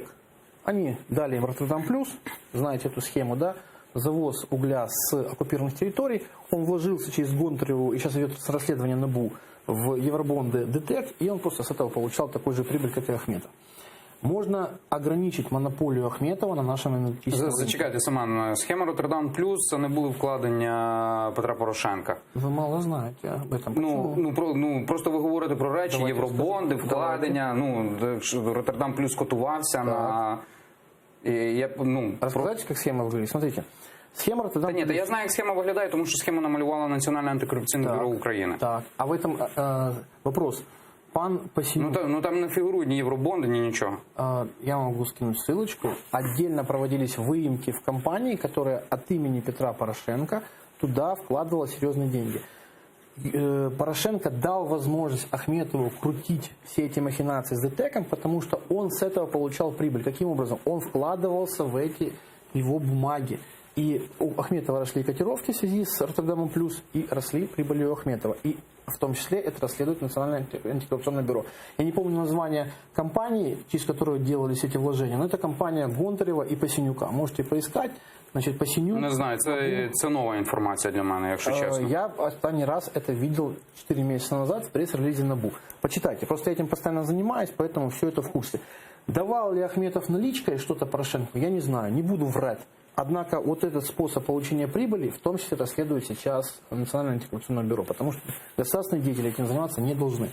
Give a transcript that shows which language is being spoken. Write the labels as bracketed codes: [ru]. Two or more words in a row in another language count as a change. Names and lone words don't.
[ru] Они дали им Роттердам плюс, знаете эту схему, да? Завоз угля с оккупированных территорий, он вложился через Гонтареву, и сейчас идет расследование НАБУ, в евробонды ДТЭК, и он просто с этого получал такой же прибыль, как и Ахметов. Можно ограничить монополию Ахметова на нашем энергетическом рынке. [uk] Зачекайте, Семен, схема Роттердам Плюс – це не були вкладення Петра Порошенка. [ru] Вы мало знаете об этом. [uk] Просто ви говорите про речі, [ru] Давайте [uk] євробонди, [ru] скажу. [uk] вкладення. Роттердам Плюс котувався на... [ru] Рассказать, как схема выглядит? Смотрите. Схема Роттердам [uk] Та ні, я знаю, як схема виглядає, тому що схему намалювало Національне антикорупційне бюро України. [ru] Так, а в этом вопрос. [uk] Пан Пасенюк. Там не фігурують ні євробонди, ні нічого. [ru] Я могу скинуть ссылочку. Отдельно проводились выемки в компании, которая от имени Петра Порошенко туда вкладывала серьезные деньги. Порошенко дал возможность Ахметову крутить все эти махинации с ДТЭКом, потому что он с этого получал прибыль. Каким образом? Он вкладывался в эти его бумаги. И у Ахметова росли котировки в связи с Роттердамом плюс, и росли прибыли у Ахметова. И в том числе это расследует Национальное антикоррупционное бюро. Я не помню название компании, через которую делались эти вложения, но это компания Гонтарева и Пасенюка. Можете поискать. Значит, Пасенюк... [uk] Не знаю, це нова інформація для мене, якщо чесно. [ru] Я последний раз это видел 4 месяца назад в пресс-релизе НАБУ. Почитайте, просто я этим постоянно занимаюсь, поэтому все это в курсе. Давал ли Ахметов наличкой что-то Порошенко, я не знаю, не буду врать. Однако вот этот способ получения прибыли в том числе расследует сейчас Национальное антикоррупционное бюро, потому что государственные деятели этим заниматься не должны.